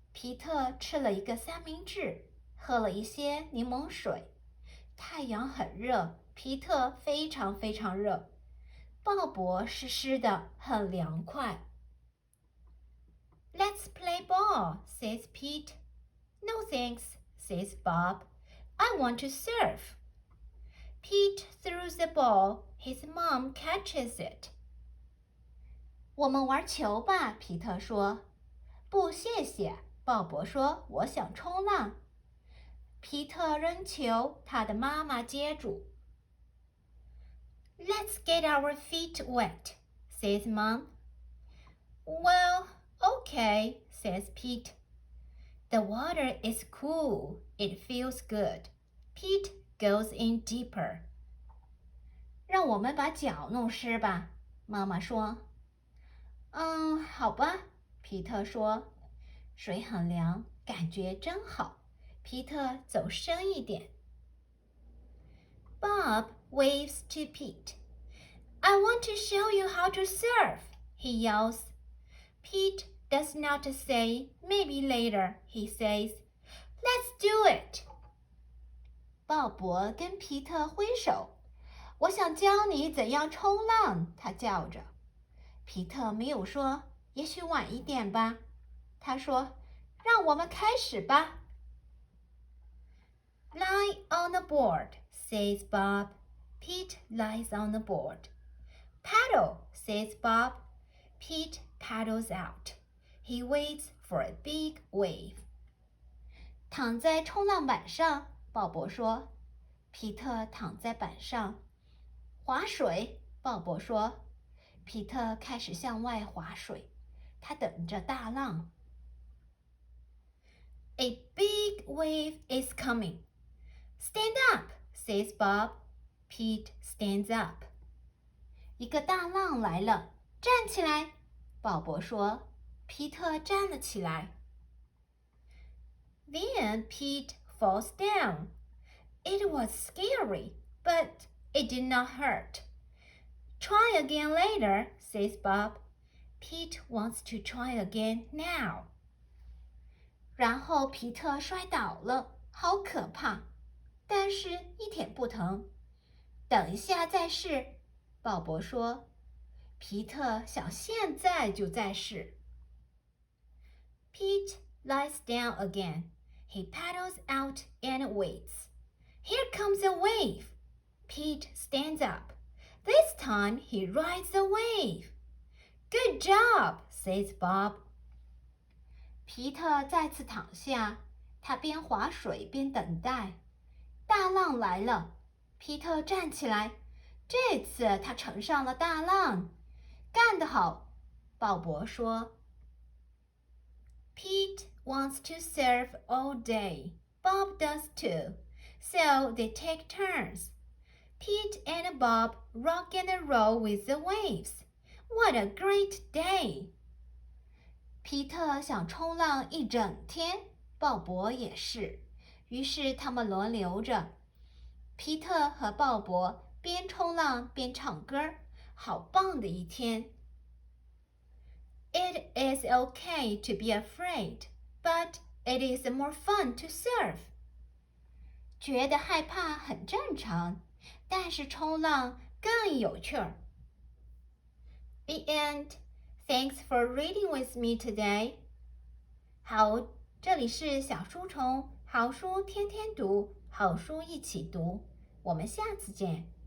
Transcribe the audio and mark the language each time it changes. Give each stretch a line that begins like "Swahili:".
Chinese: 皮特吃了一个三明治，喝了一些柠檬水。太阳很热，皮特非常非常热。鲍勃湿湿的，很凉快。
English: Let's play ball, says Pete. No thanks, says Bob. I want to surf. Pete throws the ball. His mom catches it.
Chinese: 我们玩球吧，皮特说。不，谢谢，鲍勃说。我想冲浪。皮特扔球，他的妈妈接住。
English: Let's get our feet wet, says Mom. Well, okay, says Pete. The water is cool. It feels good. Pete goes in deeper.
Chinese: 让我们把脚弄湿吧，妈妈说。好吧，皮特说。水很凉，感觉真好。皮特走深一点。
English: Bob waves to Pete. I want to show you how to surf, he yells. Pete does not say, maybe later, he says. Let's do it.
Chinese: 鲍勃跟皮特挥手。我想教你怎样冲浪，他叫着。皮特没有说，也许晚一点吧。他说，让我们开始吧。
English: Lie on the board, says Bob. Pete lies on the board. Paddle, says Bob. Pete paddles out. He waits for a big wave.
Chinese: 躺在冲浪板上，鲍勃说。皮特躺在板上。划水，鲍勃说。皮特开始向外划水，他等着大浪。
English: A big wave is coming. Stand up, says Bob. Pete stands up.
Chinese: 一个大浪来了，站起来，鲍勃说。皮特站了起来。
English: Then Pete falls down. It was scary, but it did not hurt. Try again later, says Bob. Pete wants to try again now.
Chinese: 然后皮特摔倒了，好可怕，但是一点不疼。等一下再试，鲍勃说。皮特想现在就再试。
English: Pete lies down again. He paddles out and waits. Here comes a wave. Pete stands up. This time he rides the wave. Good job, says Bob.
Chinese: 皮特再次躺下，他边划水边等待。大浪来了，皮特站起来，这次他乘上了大浪。干得好，鲍勃说。
English: Pete wants to surf all day. Bob does too. So they take turns. Pete and Bob rock and roll with the waves. What a great day!
Chinese: 皮特想冲浪一整天，鲍勃也是。于是他们轮流着。皮特和鲍勃边冲浪边唱歌，好棒的一天。
English: It is okay to be afraid, but it is more fun to surf.
Chinese: 觉得害怕很正常，但是冲浪更有趣儿。
English: The end. Thanks for reading with me today.
Chinese: 好，这里是小书虫，好书天天读，好书一起读。我们下次见。